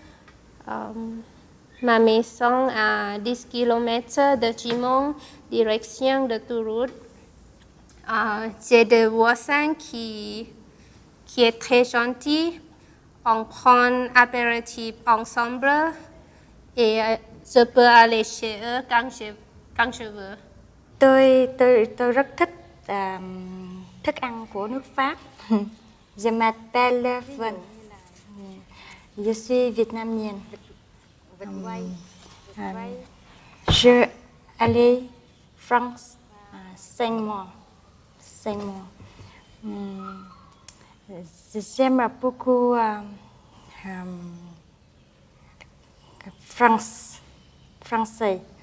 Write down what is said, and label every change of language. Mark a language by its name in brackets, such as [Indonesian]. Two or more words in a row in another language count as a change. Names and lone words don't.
[French] Ma maison à 10 km de Gimont, direction de Toulouse. J'ai des voisins qui est très gentil. On prend apéritif ensemble et je peux aller chez eux quand je veux. [Vietnamese] Tôi rất thích thức ăn của nước Pháp. [French] Je m'appelle Vân. Je suis vietnamienne. Je allais France 5 mois. 5 mois. J'aime beaucoup français.